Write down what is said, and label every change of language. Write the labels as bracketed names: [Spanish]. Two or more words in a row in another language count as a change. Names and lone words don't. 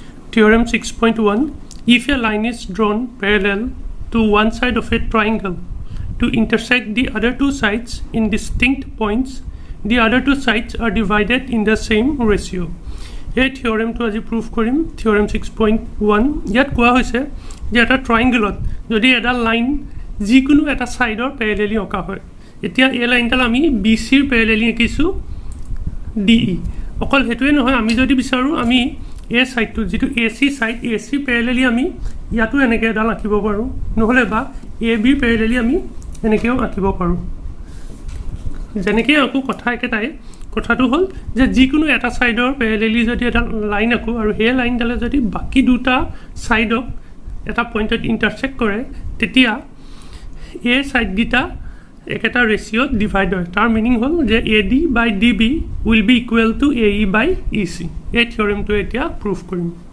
[English] Theorem 6.1. If a line is drawn parallel to one side of a triangle to intersect the other two sides in distinct points, the other two sides are divided in the same ratio. [Assamese] এই থিওৰেমটো আজি প্ৰুফ কৰিম থিওৰেম 6.1 ইয়াত কোৱা হৈছে যে এটা ট্ৰায়াঙ্গলত যদি এটা লাইন যিকোনো এটা সাইডৰ প্যাৰালেলি অঁকা হয় এতিয়া এই লাইনডাল আমি BC ৰ প্যাৰালেলি আঁকিছো DE অকল হেতুৱে নহয় আমি যদি বিচাৰো আমি এই সাইডটো যেটো AC সাইড AC প্যাৰালেলি আমি ইয়াতো এনেকৈ এডাল আঁকিব পাৰো নহলে বা AB প্যাৰালেলি আমি এনেকৈও আঁকিব পাৰো যেনেকৈ আকো কথা একেটাই কথাটো হল যে যিকোনো এটা সাইডৰ প্যাৰালেলি যদি এটা লাইন আকো আৰু এই লাইনডালে যদি বাকি দুটা সাইডক এটা [English] point intersect [Assamese] কৰে তেতিয়া এই সাইড গিটা একটা [English] ratio divide [Assamese] হয় তার মিনিং হল যে [English] AD by DB will be equal to AE by EC [Assamese] এই থিওরেমটো এতিয়া প্রুফ কৰিম